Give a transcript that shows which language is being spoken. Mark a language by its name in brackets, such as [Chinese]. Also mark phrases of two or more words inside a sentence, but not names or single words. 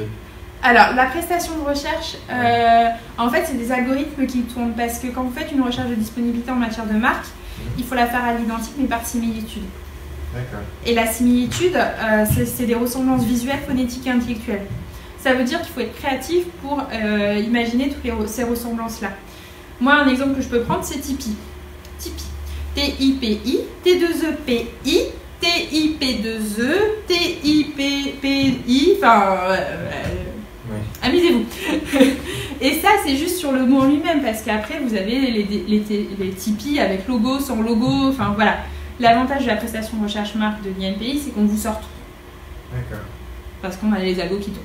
[French] Alors, la prestation de recherche, en fait, c'est des algorithmes qui tournent parce que quand vous faites une recherche de disponibilité en matière de marque, il faut la faire à l'identique mais par similitude. D'accord. Et la similitude, c'est des ressemblances visuelles, phonétiques et intellectuelles. Ça veut dire qu'il faut être créatif pour imaginer toutes ces ressemblances-là. Moi, un exemple que je peux prendre, c'est Tipeee. Tipeee. T-I-P-I, T-2-E-P-I, T-I-P-2-E, T-I-P-P-I, enfin... amusez-vous. Et ça, c'est juste sur le mot en lui-même, parce qu'après, vous avez les Tipeee avec logo, sans logo, enfin voilà. L'avantage de la prestation de recherche marque de l'INPI, c'est qu'on vous sort tout. D'accord. Parce qu'on a les algos qui tournent.